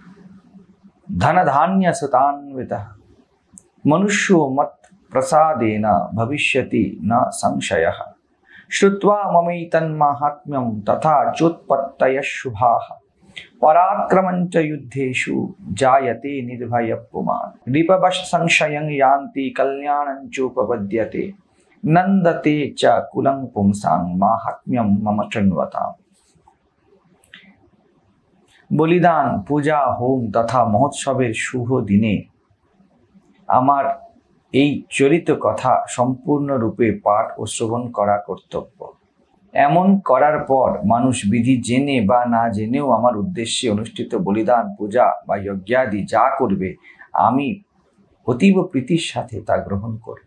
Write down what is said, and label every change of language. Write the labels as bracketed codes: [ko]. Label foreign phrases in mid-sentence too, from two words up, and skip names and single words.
[sa] धनधान्यसुतान्वितः मनुष्यो मत् प्रसादेन भविष्यति न संशयः श्रुत्वा ममैतन्माहात्म्यं तथा चोत्पत्तयः शुभाः पराक्रमञ्च युद्धेषु जायते निर्भयः पुमान् रिपवश् संशयं यान्ति कल्याणञ्चोपपद्यते नन्दते च कुलं पुंसां माहात्म्यं मम शृण्वताम्। [bn] বলিদান, পূজা, হোম তথা মহোৎসবের শুভ দিনে আমার এই চরিত কথা সম্পূর্ণরূপে পাঠ ও শ্রবণ করা কর্তব্য। এমন করার পর মানুষ বিধি জেনে বা না জেনেও আমার উদ্দেশ্যে অনুষ্ঠিত বলিদান, পূজা বা যজ্ঞাদি যা করবে আমি অতীব প্রীতির সাথে তা গ্রহণ করব।